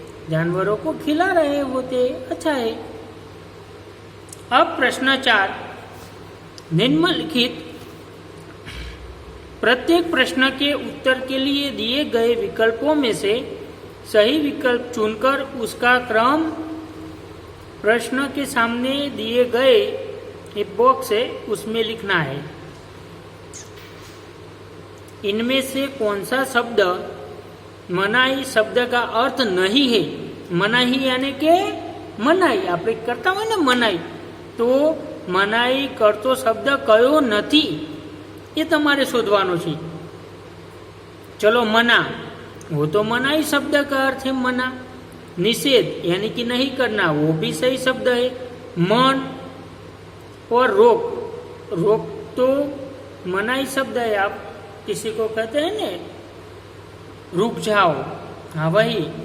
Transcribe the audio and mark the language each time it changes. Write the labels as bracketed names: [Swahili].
[Hindi] जानवरों को खिला रहे होते, अच्छा है। अब प्रश्न 4, निम्नलिखित प्रत्येक प्रश्न के उत्तर के लिए दिए गए विकल्पों में से सही विकल्प चुनकर उसका क्रम प्रश्न के सामने दिए गए एक बॉक्स है उसमें लिखना है। इनमें से कौन सा शब्द मनाई शब्द का अर्थ नहीं है? मनाही यानी के मनाई, [Gujarati] આપણે કરતા હોય ને મનાઈ, તો મનાઈ કરતો શબ્દ કયો નથી એ તમારે શોધવાનો છે। [Hindi] चलो, मना, वो तो मनाई शब्द का अर्थ है मना। निषेध यानी कि नहीं करना, वो भी सही शब्द है। मन और रोक, रोक तो मनाई शब्द है। आप किसी को कहते हैं ना रुक जाओ, हाँ वही।